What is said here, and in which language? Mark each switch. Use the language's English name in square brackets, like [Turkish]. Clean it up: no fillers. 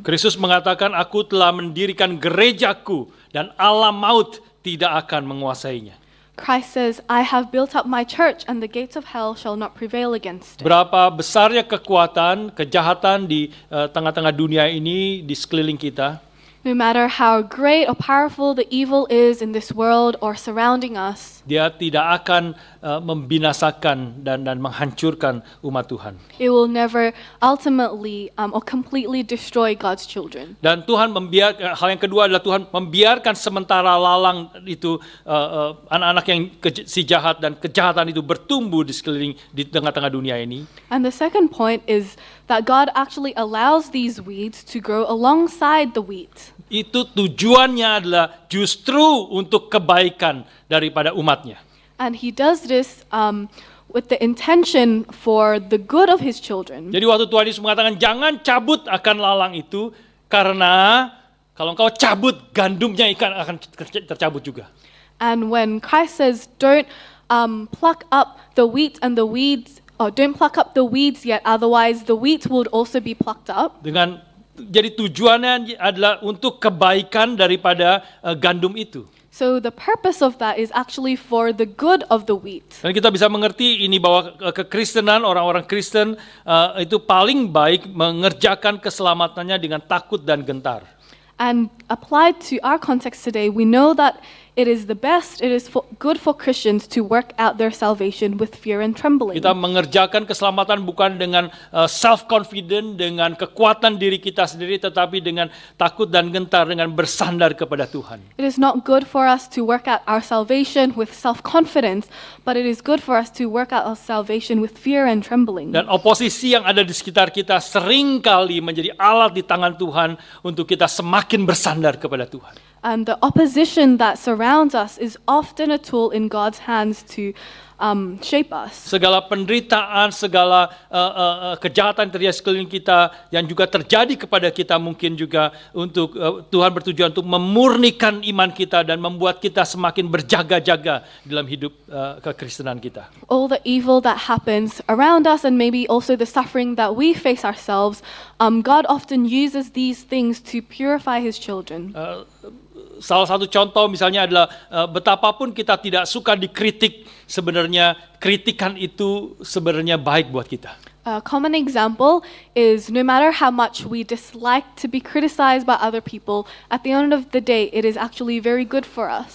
[Indonesian] Kristus mengatakan, aku telah mendirikan gerejaku dan alam maut tidak akan menguasainya. [English] Christ says, I have built up my church and the gates of hell shall not prevail against it. [Indonesian] Berapa besarnya kekuatan, kejahatan di tengah-tengah dunia ini, di sekeliling kita, [English] No matter how great or powerful the evil is in this world or surrounding us, [Indonesian] dia tidak akan membinasakan dan menghancurkan umat Tuhan. [English] it will never ultimately or completely destroy God's children. [Indonesian] Dan Tuhan hal yang kedua adalah Tuhan membiarkan sementara lalang itu anak-anak yang si jahat dan kejahatan itu bertumbuh di sekeliling di tengah-tengah dunia ini. [English] And the second point is that God actually allows these weeds to grow alongside the wheat. [Indonesian] Itu tujuannya adalah justru untuk kebaikan daripada umatnya. [English] And He does this with the intention for the good of His children. [Indonesian] Jadi waktu Tuhan Yesus mengatakan jangan cabut akan lalang itu, karena kalau engkau cabut gandumnya akan tercabut juga. [English] And when Christ says, don't pluck up the wheat and the weeds, or don't pluck up the weeds yet, otherwise the wheat would also be plucked up. [Indonesian] Jadi tujuannya adalah untuk kebaikan daripada gandum itu. [English] So the purpose of that is actually for the good of the wheat. [Indonesian] Dan kita bisa mengerti ini bahwa kekristenan, orang-orang Kristen itu paling baik mengerjakan keselamatannya dengan takut dan gentar. [English] And applied to our context today, we know that it is the best, it is good for Christians to work out their salvation with fear and trembling. [Indonesian] Kita mengerjakan keselamatan bukan dengan self-confident, dengan kekuatan diri kita sendiri, tetapi dengan takut dan gentar, dengan bersandar kepada Tuhan. [English] It is not good for us to work out our salvation with self-confidence, but it is good for us to work out our salvation with fear and trembling. [Indonesian] Dan oposisi yang ada di sekitar kita seringkali menjadi alat di tangan Tuhan untuk kita semakin bersandar kepada Tuhan. [English] And the opposition that surrounds us is often a tool in God's hands to shape us. [Indonesian] Segala penderitaan, segala kejahatan terjadi sekeliling kita yang juga terjadi kepada kita mungkin juga untuk Tuhan bertujuan untuk memurnikan iman kita dan membuat kita semakin berjaga-jaga dalam hidup kekristenan kita. [English] All the evil that happens around us and maybe also the suffering that we face ourselves, God often uses these things to purify His children. [Indonesian] Salah satu contoh misalnya adalah betapapun kita tidak suka dikritik, sebenarnya kritikan itu sebenarnya baik buat kita. [English] A common example is no matter how much we dislike to be criticized by other people, at the end of the day, it is actually very good for us.